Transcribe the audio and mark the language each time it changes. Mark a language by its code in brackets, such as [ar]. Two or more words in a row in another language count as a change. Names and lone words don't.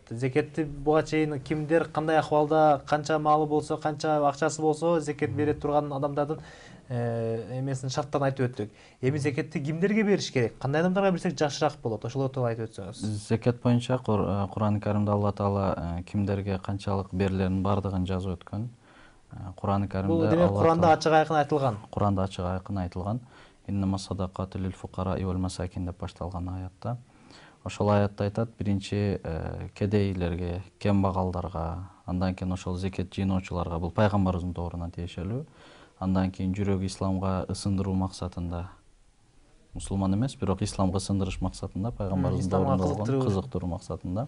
[ky] Зекетти буга чейин кимдер, кандай акыбалда, канча маалы болсо, канча акчасы болсо зекет бере турган адамдардын эмесин шарттарын айтып өттүк. Эми зекетти кимдерге бериш керек? Кандай адамдарга берсек жакшыраак болот? Ошол тууралуу айтып өтсөңүз. Зекет боюнча Кур'ан-ы Каримде Алла Таала кимдерге канчалык берилерин бардыгын жазып өткөн. Кур'ан-ы Каримде Бул демек Кур'анда ачык айкын айтылган. Кур'анда ачык айкын айтылган. [ar] إنما الصدقات للفقراء والمساكين [ky] деп башталган аятта. Ошол аятта айтат, биринчи кедейлерге, кембагалдарга, андан кийин ошол зекет жыйноочуларга, бул пайгамбарыбыздын дооруна тиешелүү. Андан кийин жүрөгү исламга ысындыруу максатында, мусулман эмес, бирок исламга ысындырыш максатында, пайгамбарыбыздын доорунда болгон кызыктыруу максатында.